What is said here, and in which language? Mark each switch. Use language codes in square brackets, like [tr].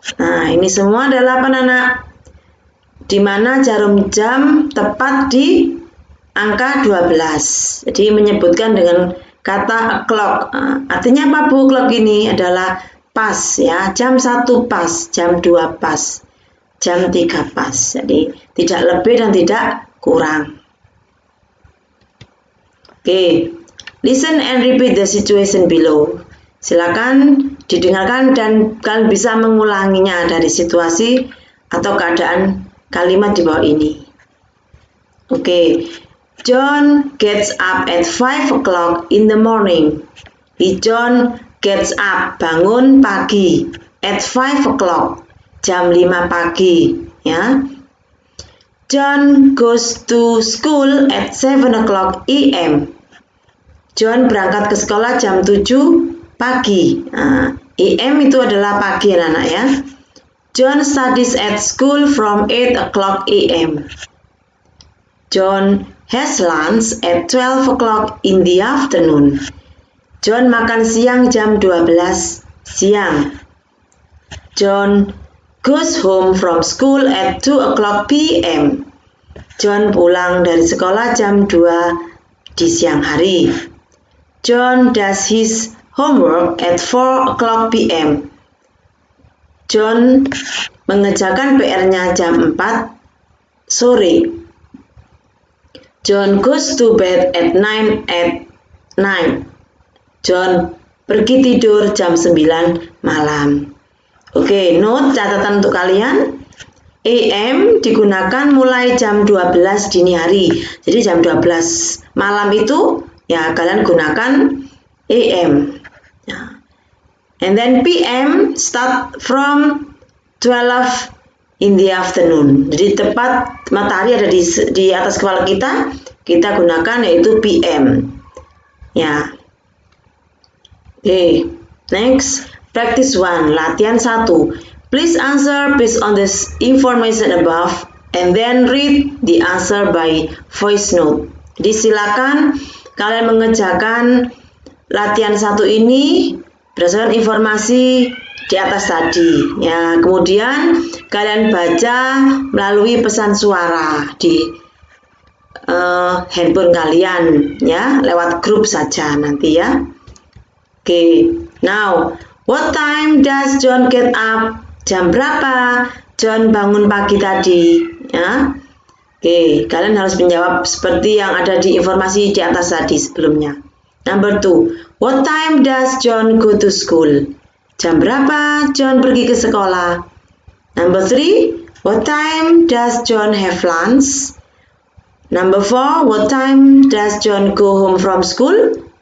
[id] Nah, ini semua adalah apa anak? Di mana jarum jam tepat di angka 12. Jadi menyebutkan dengan kata o'clock. Nah, artinya apa Bu? O'clock ini adalah pas, ya. Jam 1 pas, jam 2 pas, jam 3 pas. Jadi tidak lebih dan tidak kurang. Oke. [en] Listen and repeat the situation below. [id] Silakan didengarkan dan kalian bisa mengulanginya dari situasi atau keadaan kalimat di bawah ini. Oke. [en] John gets up at 5 o'clock in the morning. [id] John [en] gets up, [id] bangun pagi, [en] at 5 o'clock, [id] jam 5 pagi, ya. [en] John goes to school at 7 o'clock a.m. [id] John berangkat ke sekolah jam 7 pagi. Nah, a.m. itu adalah pagi, anak-anak, ya. [en] John studies at school from 8 o'clock a.m. John has lunch at 12 o'clock in the afternoon. [id] John makan siang jam 12 siang. [en] John goes home from school at 2 o'clock p.m. [id] John pulang dari sekolah jam 2 di siang hari. [en] John does his homework at 4 o'clock p.m. [id] John mengerjakan PR-nya jam 4 sore. [en] John goes to bed at 9 at night. [id] John pergi tidur jam 9 malam. Oke, note catatan untuk kalian. AM digunakan mulai jam 12 dini hari. Jadi jam 12 malam itu ya kalian gunakan AM. Ya. [en] And then PM start from 12 in the afternoon. [id] Jadi tepat matahari ada di atas kepala kita gunakan yaitu PM. Ya. Oke, [en] next, practice 1, [id] latihan 1. [en] Please answer based on this information above and then read the answer by voice note. [id] Jadi silakan kalian mengerjakan latihan 1 ini berdasarkan informasi di atas tadi. Ya, kemudian kalian baca melalui pesan suara di handphone kalian, ya, lewat grup saja nanti, ya. [en] Oke, now, what time does John get up? [id] Jam berapa John bangun pagi tadi? Ya. Oke, kalian harus menjawab seperti yang ada di informasi di atas tadi sebelumnya. [en] Number 2, what time does John go to school? [id] Jam berapa John pergi ke sekolah? [en] Number 3, what time does John have lunch? Number 4, what time does John go home from school?